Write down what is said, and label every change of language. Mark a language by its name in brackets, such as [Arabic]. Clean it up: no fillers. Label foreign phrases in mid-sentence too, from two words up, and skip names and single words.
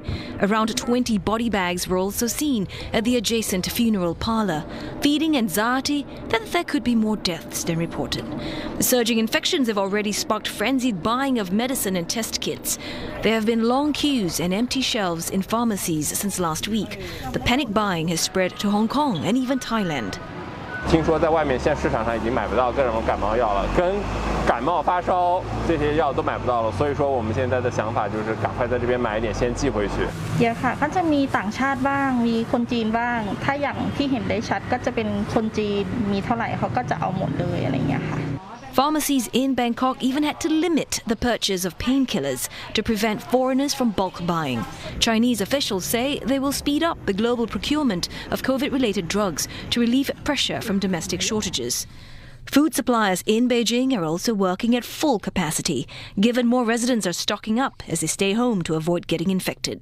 [English] Around 20 body bags were also seen at the adjacent funeral parlour, feeding anxiety that there could be more deaths than reported. The surging infections have already sparked frenzied buying of medicine and test kits. There have been long queues and empty shelves in pharmacies since last week. The panic buying has spread to Hong Kong and even Thailand. [Chinese] 听说在外面现在市场上已经买不到各种感冒药了，跟感冒发烧这些药都买不到了，所以说我们现在的想法就是赶快在这边买一点先寄回去。 [Thai] เยอะค่ะก็จะมีต่างชาติบ้างมีคนจีนบ้างถ้าอย่างที่เห็นได้ชัดก็จะเป็นคนจีนมีเท่าไหร่เขาก็จะเอาหมดเลยอะไรอย่างเงี้ยค่ะ [English] Pharmacies in Bangkok even had to limit the purchase of painkillers to prevent foreigners from bulk buying. Chinese officials say they will speed up the global procurement of COVID-related drugs to relieve pressure from domestic shortages. Food suppliers in Beijing are also working at full capacity, given more residents are stocking up as they stay home to avoid getting infected.